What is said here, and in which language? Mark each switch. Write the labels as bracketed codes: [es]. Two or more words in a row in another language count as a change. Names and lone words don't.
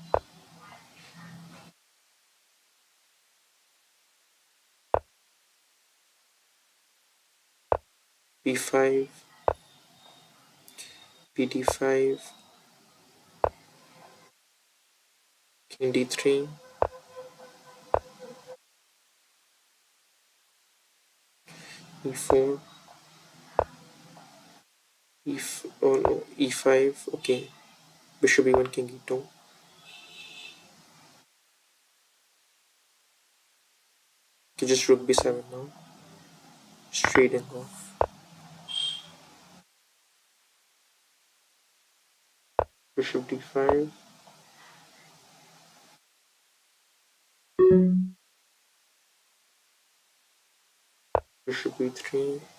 [en] b5, bd5, King d3, e4, oh no, e5. Okay, bishop e1, King e2. Okay, just rook b7 now. Straight off. Bishop d5, bishop e3,